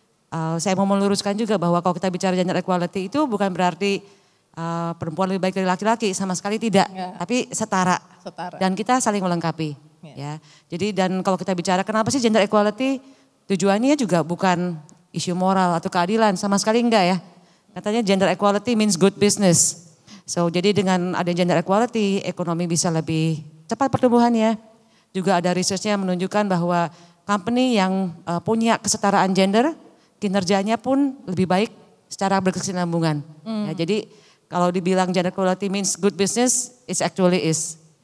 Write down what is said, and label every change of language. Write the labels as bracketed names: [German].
[Indonesian] Saya mau meluruskan juga bahwa kalau kita bicara gender equality itu bukan berarti perempuan lebih baik dari laki-laki, sama sekali tidak. Tapi setara. Dan kita saling melengkapi. Ya. Jadi dan kalau kita bicara kenapa sih gender equality, tujuannya juga bukan isu moral atau keadilan, sama sekali enggak ya. Katanya [English] gender equality means good business. [Indonesian] So jadi dengan ada gender equality, ekonomi bisa lebih cepat pertumbuhannya. Juga ada researchnya menunjukkan bahwa company yang punya kesetaraan gender, kinerjanya pun lebih baik secara berkesinambungan. Ya, jadi kalau dibilang [English] gender equality means good business, it actually is.